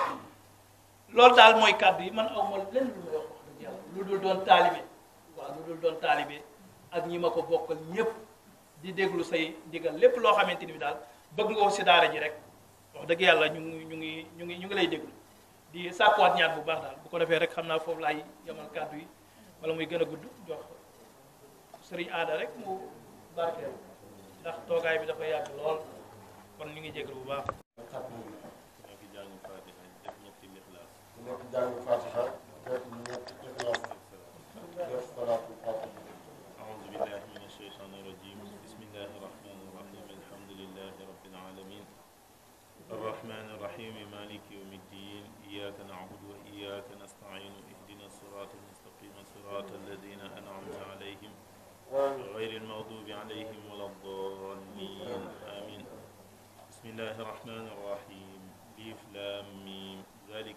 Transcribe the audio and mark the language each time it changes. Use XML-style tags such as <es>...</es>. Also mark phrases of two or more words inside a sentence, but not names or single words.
<wo>bi loolu daal mooy kàddu yi man aw ma lenn lu may wax dëgg yàlla lu dul doon taalibe ak ñi ma ko bokkal ñépp di déglu say ndigal lépp loo xamante ni bi daal bëgg nga ko si daara ji rek wax dëgg yàlla ñu ngi lay déglu di sàkkuwaat ñaan bu baax daal bu ko defee rek xam naa foofu laay yamal kàddu yi wala muy gën a gudd jox sëriñ aada rek mu barkeel ndax toogaay bi dafa yàgg lool kon ñu ngi jéglu bu baax nekk jàng fatiha def ñetti ixlaas def salaatul fatiha</wo> <ar>أعوذ بالله من الشيطان الرجيم بسم الله الرحمن الرحيم الحمد لله رب العالمين الرحمن الرحيم مالك يوم الدين إياك نعبد وإياك نستعين اهدنا الصراط المستقيم صراط الذين أنعمت عليهم غير المغضوب عليهم ولا الضالين آمين بسم الله الرحمن الرحيم ألف لام ميم ذلك</ar>